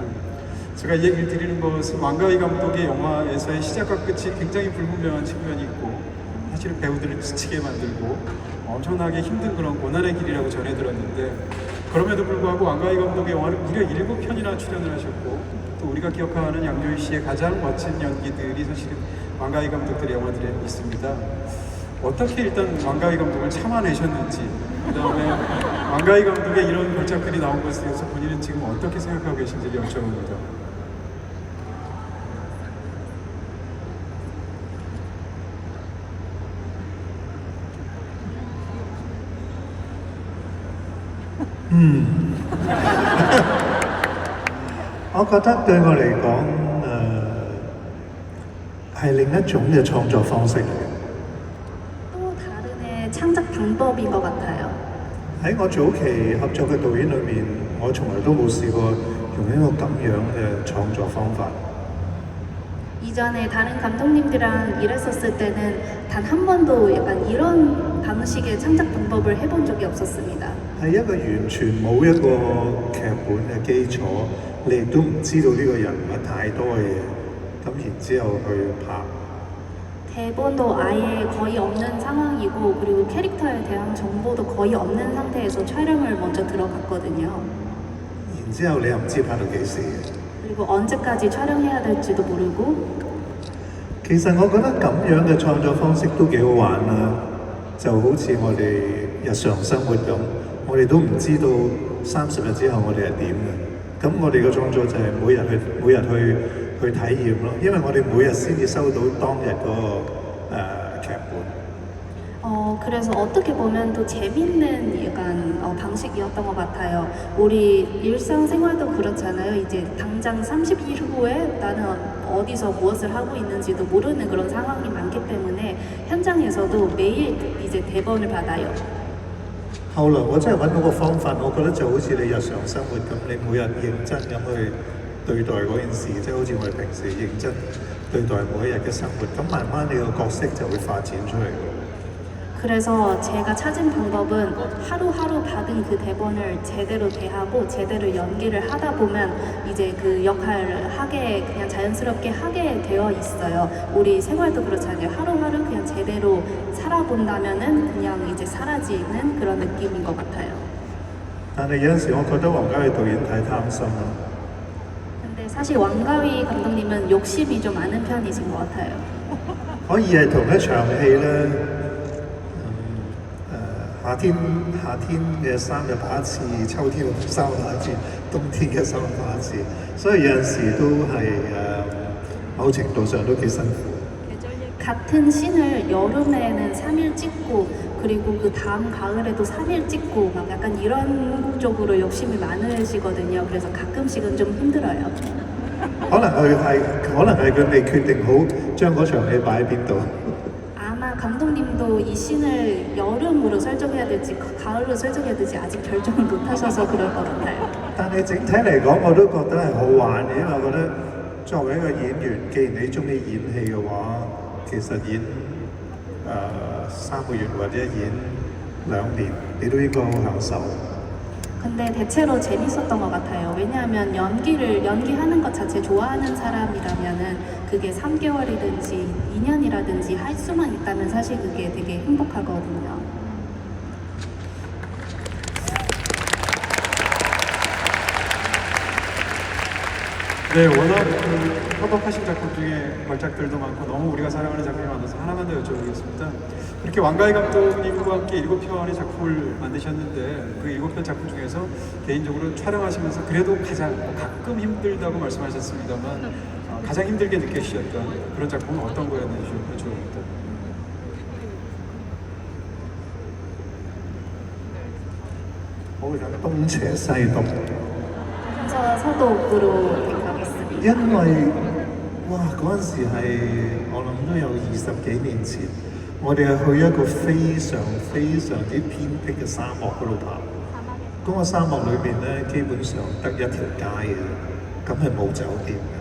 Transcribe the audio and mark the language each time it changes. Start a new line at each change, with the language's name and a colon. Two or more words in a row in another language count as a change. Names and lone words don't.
Korean: 제가 이 얘기를 드리는 것은 왕가위 감독의 영화에서의 시작과 끝이 굉장히 불분명한 측면이 있고 사실은 배우들을 지치게 만들고 엄청나게 힘든 그런 고난의 길이라고 전해 들었는데 그럼에도 불구하고 왕가위 감독의 영화는 무려 7편이나 출연을 하셨고 또 우리가 기억하는 양조위 씨의 가장 멋진 연기들이 사실은 왕가위 감독들의 영화들에 있습니다. 어떻게 일단 왕가위 감독을 참아내셨는지 그 다음에 왕가위 감독의 이런 걸작들이 나온 것에 대해서 본인은 지금 어떻게 생각하고 계신지 여쭤봅니다.
Cantonese: 我覺得對我嚟講，係另一種嘅創作方式嚟嘅。
Korean: 또 다른의 창작 방법인 것 같아요.
Cantonese: 喺我早期合作嘅導演裏面，我從來都冇試過用一個咁樣嘅創作方法。
Korean: 이전에 다른 감독님들이랑 일했었을 때는 단 한 번도 약간 이런 방식의 창작 방법을 해본 적이 없었습니다.
Cantonese: 係一個完全冇一個劇本嘅基礎，你亦都唔知道呢個人物太多嘅嘢，咁然之後去拍。
Korean: 대본도 아예 거의 없는 상황이고 그리고 캐릭터에 대한 정보도 거의 없는 상태에서 촬영을 먼저 들어갔거든요.
Cantonese: 然之後你又唔知拍到幾時。
Korean: 그리고 언제까지 촬영해야 될지도 모르고
Cantonese: 其實我覺得咁樣嘅創作方式都幾好玩啦，就好似我哋日常生活咁，我哋都唔知道30日之後我哋係點嘅。咁我哋嘅創作就係每日去體驗咯，因為我哋每日先至收到當日嗰個劇本。
Korean: 그래서 어떻게 보면 또 재밌는 약간 방식이었던 것 같아요. 우리 일상생활도 그렇잖아요. 이제 당장 30일 후에 나는 어디서 무엇을 하고 있는지도 모르는 그런 상황이 많기 때문에 현장에서도 매일 이제 대본을 받아요.
Cantonese: 後來我真係揾到個方法，我覺得就好似你日常生活咁，你每日認真咁去對待嗰件事，即係好似我哋平時認真對待每一日嘅生活，咁慢慢你個角色就會發展出嚟。
Korean: 그래서 제가 찾은 방법은 하루하루 받은 그 대본을 제대로 대하고 제대로 연기를 하다 보면 이제 그 역할을 하게 그냥 자연스럽게 하게 되어 있어요. 우리 생활도 그렇잖아요. 하루하루 그냥 제대로 살아본다면은 그냥 이제 사라지는 그런 느낌인 것 같아요.
Cantonese: 但係有陣時，我覺得王家衛導演太貪心啦。
Korean: 근데 사실 왕가위 감독님은 욕심이 좀 많은 편이신 것 같아요.
Cantonese: 可以係同一場戲咧，夏天嘅衫就拍一次，秋天嘅衫拍一次，冬天嘅衫拍一次，所以有陣時都係某程度上都幾辛苦。
Korean: 같은 씬을 여름에는 3일 찍고 그리고 그 다음 가을에도 3일 찍고 막 약간 이런 쪽으로 욕심이 많으시거든요. 그래서 가끔씩은 좀 힘들어요.
Cantonese: 可能佢未決定好將嗰場戲擺喺邊度。
Korean: 아마 감독님도 감독님도 이 씬을 여름으로 설정해야 될지 가을로 설정해야 될지 아직 결정을 못 하셔서 그럴 것 같아요.
Cantonese: 但係整體嚟講，我都覺得係好玩嘅，因為我覺得作為一個演員，既然你中意演戲嘅話，其實演3個月或者演2年，你都應該好享受。
Korean: 근데 대체로 재밌었던 것 같아요. 왜냐하면 연기하는 것 자체 좋아하는 사람이라면은 그게 3개월이든지 2년이라든지 할 수만 있다면 사실 그게 되게 행복하거든요. 네, 워낙 협업하신 작품 중에 걸작들도 많고 너무 우리가 사랑하는 작품이 많아서 하나만 더 여쭤보겠습니다. 그렇게 왕가희 감독님과 함께 7편의 작품을 만드셨는데 그 7편 작품 중에서 개인적으로 촬영하시면서 그래도 가장 가끔 힘들다고 말씀하셨습니다만 가장 힘들게 느끼셨던 그런 작품은 어떤 거였는지 좀 여쭤봅니다.
Cantonese: 我會諗東邪西毒，
Korean: 그래서 서독으로 생각했습니다.
Cantonese: 因為哇嗰陣時係我諗都有20幾年前，我哋係去一個非常非常之偏僻嘅沙漠嗰度拍。嗰個沙漠裏邊咧，基本上得一條街嘅，咁係冇酒店嘅。